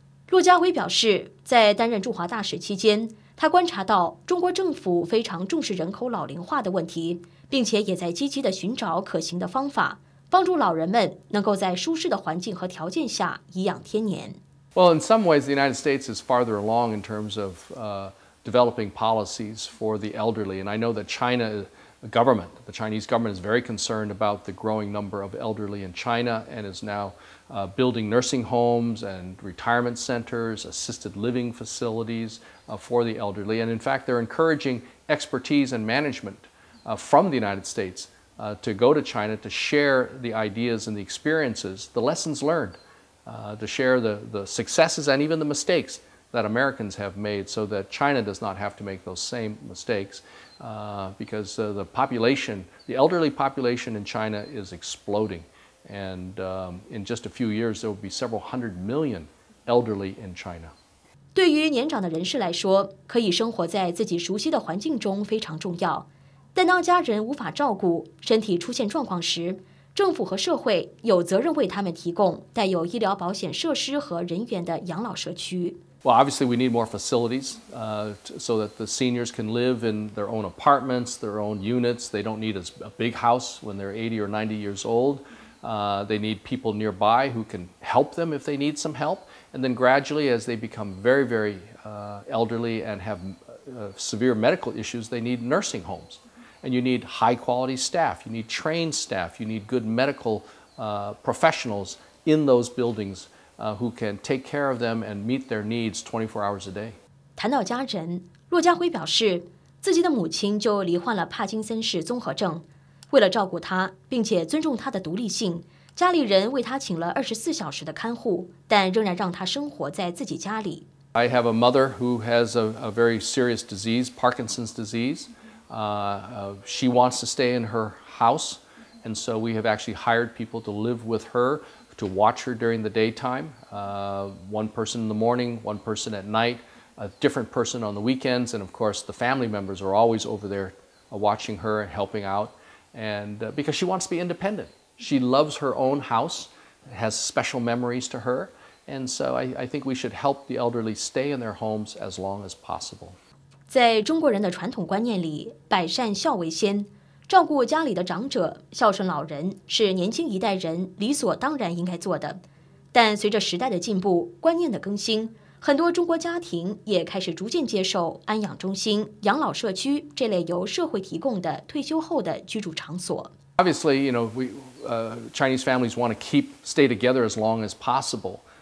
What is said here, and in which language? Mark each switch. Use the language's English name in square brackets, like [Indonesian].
[Chinese] 骆家辉表示，在担任驻华大使期间，他观察到中国政府非常重视人口老龄化的问题，并且也在积极地寻找可行的方法，帮助老人们能够在舒适的环境和条件下颐养天年。 [English] Well, in some ways, the United States is farther along in terms of developing policies for the elderly, and I know that the Chinese government is very concerned about the growing number of elderly in China and is now building nursing homes and retirement centers, assisted living facilities for the elderly. And in fact, they're encouraging expertise and management from the United States to go to China to share the ideas and the experiences, the lessons learned, to share the successes and even the mistakes that Americans have made, so that China does not have to make those same mistakes, because the elderly population in China is exploding. And in just a few years, there will be several hundred million elderly in China. [Chinese] 对于年长的人士来说，可以生活在自己熟悉的环境中非常重要。但当家人无法照顾，身体出现状况时，政府和社会有责任为他们提供带有医疗保险设施和人员的养老社区。 [English] Well, obviously, we need more facilities so that the seniors can live in their own apartments, their own units. They don't need a big house when they're 80 or 90 years old. They need people nearby who can help them if they need some help. And then gradually, as they become very, very elderly and have severe medical issues, they need nursing homes. And you need high-quality staff. You need trained staff. You need good medical professionals in those buildings who can take care of them and meet their needs 24 hours a day. [Chinese] 谈到家人，骆家辉表示，自己的母亲就罹患了帕金森氏综合症。为了照顾她，并且尊重她的独立性，家里人为她请了24小时的看护，但仍然让她生活在自己家里。 [English] I have a mother who has a very serious disease, Parkinson's disease. She wants to stay in her house, and so we have actually hired people to live with her, to watch her during the daytime. One person in the morning, one person at night, a different person on the weekends, and of course the family members are always over there watching her and helping out. And because she wants to be independent. She loves her own house, has special memories to her, and so I think we should help the elderly stay in their homes as long as possible. [Chinese] 在中国人的传统观念里，百善孝为先，照顾家里的长者、孝顺老人是年轻一代人理所当然应该做的。但随着时代的进步、观念的更新，很多中国家庭也开始逐渐接受安养中心、养老社区这类由社会提供的退休后的居住场所。 [English] Obviously, Chinese families want to stay together as long as possible.